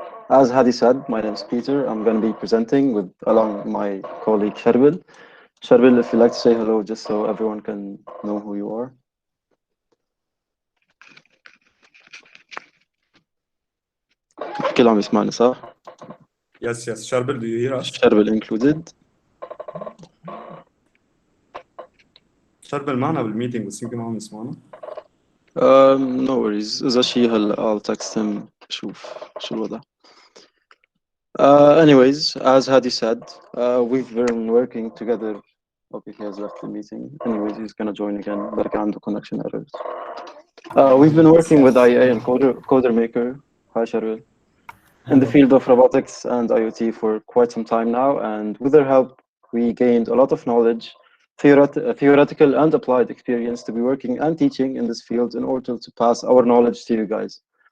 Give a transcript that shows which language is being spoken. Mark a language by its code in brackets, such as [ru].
[en] As Hadi said, my name is Peter. I'm going to be presenting along my colleague Sharbil. Sharbil, if you'd like to say hello, just so everyone can know who you are. [ar] كل عم يسمعني صح؟ [en] Yes, Sharbel, do you hear us? Sharbil included. [ar] شربل معنا بالميتنج بس يمكن ما عم يسمعنا. [en] No worries. [ar] إذا شي هلا [en] I'll text him [ar] شوف شو الوضع. [en] Anyways, as Hadi said, we've been working together. Okay, he has left the meeting. Anyways, he's gonna join again. [ar] بركي عنده [en] connection errors. We've been working with IEA and CoderMaker. Hi, Sharil. In the field of robotics and IoT for quite some time now, and with their help, we gained a lot of knowledge, theoretical and applied experience to be working and teaching in this field in order to pass our knowledge to you guys.